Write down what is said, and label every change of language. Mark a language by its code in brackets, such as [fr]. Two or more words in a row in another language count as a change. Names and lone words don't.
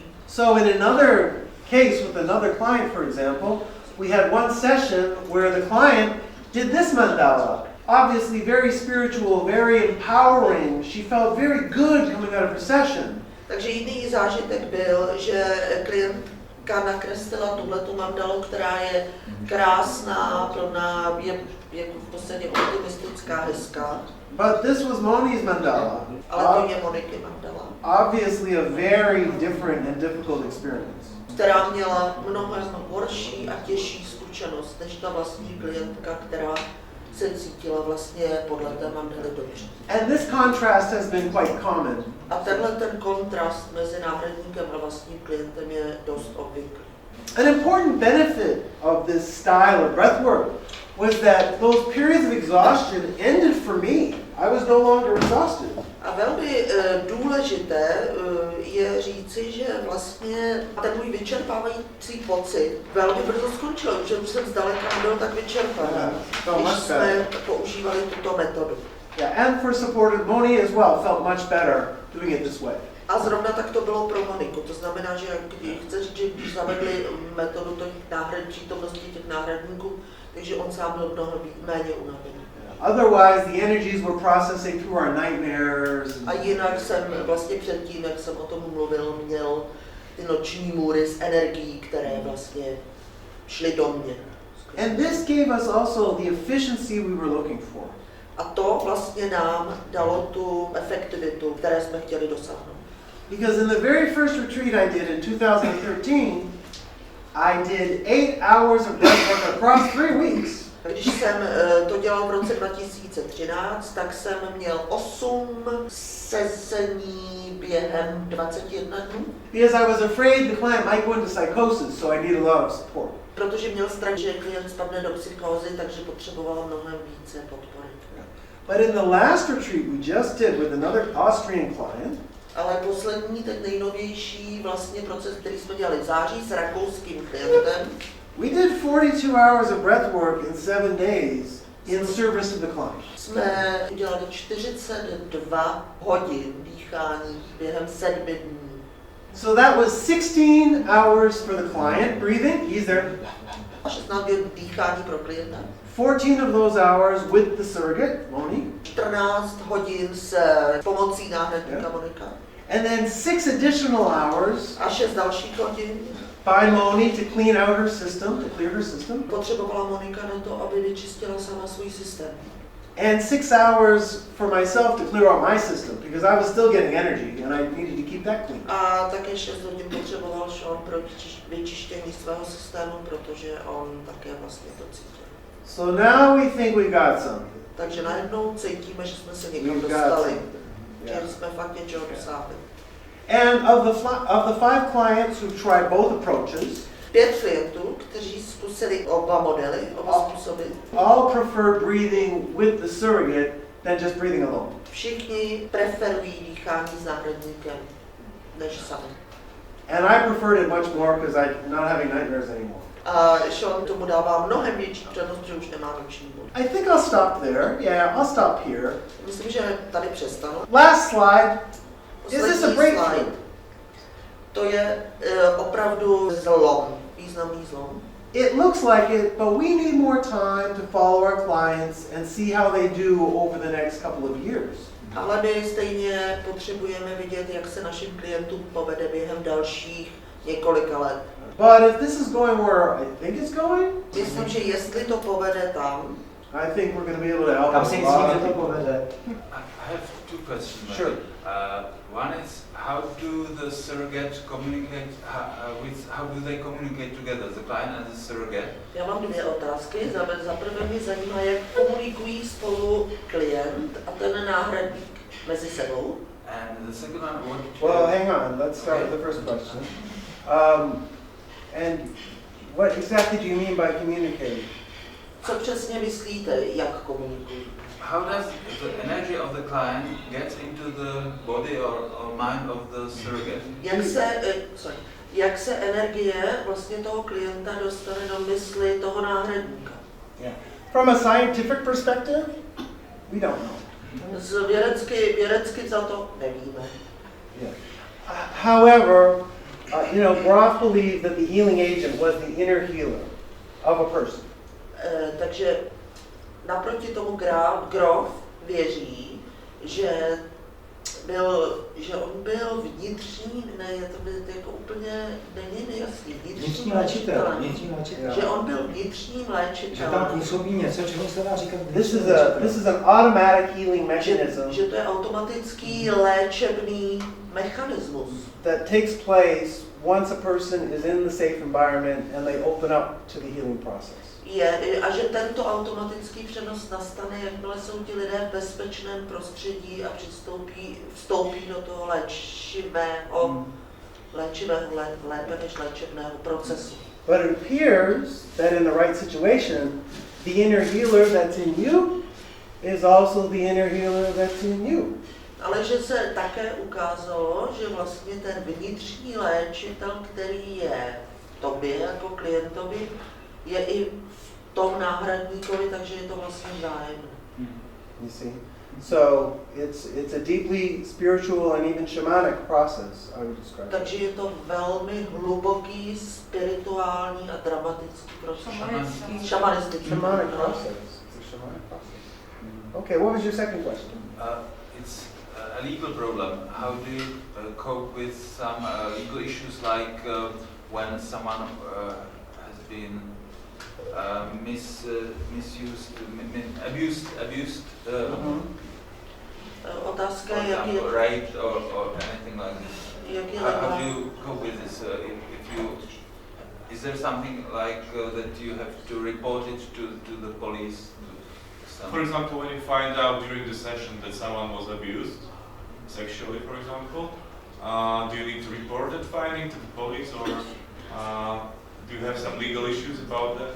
[en] So in another case with another client, for example, we had one session where the client did this mandala. Obviously very spiritual, very empowering. She felt very good coming out of her session. [cs] Takže jiný zážitek byl, že klientka nakreslila tuhletu mandalu, která je krásná, plná, je v podstatě optimistická, hezká. [en] But this was Moni's mandala. [cs] Ale to je Moniky mandala. [en] Obviously a very different and difficult experience. [cs] Která měla mnohem horší a těžší zkušenost než ta vlastní klientka, která se cítila vlastně podle té mandaly dobře. [en] And this contrast has been quite common. [cs] A tenhle ten kontrast mezi náhradníkem a vlastním klientem je dost obvyklý. [en] An important benefit of this style of breathwork was that those periods of exhaustion ended for me. I was no longer exhausted. [cs] A velmi důležité je říci, že vlastně ten můj vyčerpávající pocit velmi brzo skončil, protože už jsem zdaleka nebyl tak vyčerpaný, když jsme používali tuto metodu. [en] Yeah, and for supported Moni as well, felt much better doing it this way. [cs] A zrovna tak to bylo pro Moniku. To znamená, že chci říct, že když zavedli metodu přítomnosti těch náhradníků, takže on sám byl mnohem méně unavený. [en] Otherwise, the energies were processing through our nightmares. [cs] A jinak jsem vlastně předtím, jak jsem o tom mluvil, měl ty noční můry z energií, které vlastně šly do mě. [en] And this gave us also the efficiency we were looking for. [cs] A to vlastně nám dalo tu efektivitu, které jsme chtěli dosáhnout. [en] Because in the very first retreat I did in 2013, I did 8 hours of breathwork across 3 weeks. [cs] Když jsem to dělal v roce 2013, tak jsem měl 8 sezení během 21 dnů. [en] Because I was afraid the client might go into psychosis, so I needed a lot of support. [cs] Protože měl strach, že klient spadne do psychózy, takže potřeboval mnohem více podpory. [en] But in the last retreat we just did with another Austrian client, [cs] ale poslední, ten nejnovější vlastně proces, který jsme dělali v září s rakouským klientem, [en] we did 42 hours of breathwork in 7 days in service of the client. [cs] Jsme udělali 42 hodin dýchání během 7 dní. [en] So that was 16 hours for the client, breathing, he's there. [cs] 16 hodin dýchání pro klienta. [en] 14 of those hours with the surrogate, Moni. [cs] 14 hodin s pomocí náhradníka Monika. [en] And then 6 additional hours [cs] A 6 dalších hodin [en] by Moni to clean out her system, to clear her system. [cs] potřebovala Monika na to, aby vyčistila sama svůj systém. [en] And 6 hours for myself to clear out my system, because I was still getting energy and I needed to keep that clean. [cs] A také 6 hodin potřeboval Sean pro vyčištění svého systému, protože on také vlastně to cítil. [en] So now we think we got something. [cs] Takže najednou cítíme, že jsme se někam [en] We've got [cs] dostali. [en] something. Yeah. [cs] Že jsme fakt něčeho dosáhli. [en] And of the 5 clients who tried both approaches, [cs] 5 klientů, kteří zkusili oba modely, oba způsoby, [en] all prefer breathing with the surrogate than just breathing alone. [cs] všichni preferují dýchání s náhradníkem než sami. [en] And I preferred it much more because I'm not having nightmares anymore. [cs] A Sean tomu dává mnohem větší přednost, že už nemá noční můry. [en] I think I'll stop there. Yeah, I'll stop here. [cs] Myslím, že tady přestanu. [en] Last slide. Is this a [cs] Poslední [en] breakthrough? [cs] slide. To je opravdu zlom, významný zlom. [en] It looks like it, but we need more time to follow our clients and see how they do over the next couple of years. [cs] Ale my stejně potřebujeme vidět, jak se našim klientům povede během dalších několika let. [en] But if this is going where I think it's going, [cs] Myslím, že jestli to povede tam, [en] I think we're going to be able to help [cs] Tam [en] a [cs] si [en] lot [cs] myslím, [en] of [cs] že to [en] people. [cs] povede. [en] I have 2 questions. Sure. One is, how do the surrogate communicate how do they communicate together, the client and the surrogate? [cs] já mám 2 otázky. Za prvé mě zajímá, jak komunikují spolu klient a ten náhradník mezi sebou. [en] And the second one, what? Well, hang on. Let's start with the first question. And what exactly do you mean by communicating? [cs] Co přesně myslíte, jak komunikují? [en] How does the energy of the client get into the body or mind of the surrogate? [cs] Jak se energie vlastně toho klienta dostane do mysli toho náhradníka? [en] Yeah. From a scientific perspective, we don't know. [cs] Z vědecky za to nevíme. [en] Yeah. However, Groff believed that the healing agent was the inner healer of a person. [cs] Takže naproti tomu Groff věří, že on byl vnitřní, to by jako úplně není nejasný, Vnitřní léčitel. Že on byl vnitřním léčitelem. Že tam působí něco, čemu se dá říkat [en] This is an automatic healing mechanism [cs] Že to je automatický léčebný mechanismus. [en] that takes place once a person is in the safe environment and they open up to the healing process. [cs] A že tento automatický přenos nastane, jakmile jsou ti lidé v bezpečném prostředí a vstoupí do toho léčivého, lépe než léčebného procesu. [en] But it appears that in the right situation, the inner healer that's in you is also the inner healer that's in you. [cs] Ale že se také ukázalo, že vlastně ten vnitřní léčitel, který je v tobě jako klientovi, je i v tom náhradníkovi, takže je to vlastně vzájemné. [en] You see? So it's a deeply spiritual and even shamanic process, I would describe it. [cs] Takže je to velmi hluboký, spirituální a dramatický proces. Šamanistický. [en] Shamanic process. It's a shamanic process. Okay, what was your second question? It's a legal problem. How do you cope with some legal issues like when someone has been misused, abused, [cs] Otázka [en] for [cs] je, jaký je, [en] example, raped or anything like this? How do you cope with this? Is there something like that you have to report it to the police? For example, when you find out during the session that someone was abused, sexually, for example, do you need to report that finding to the police, or do you have some legal issues about that?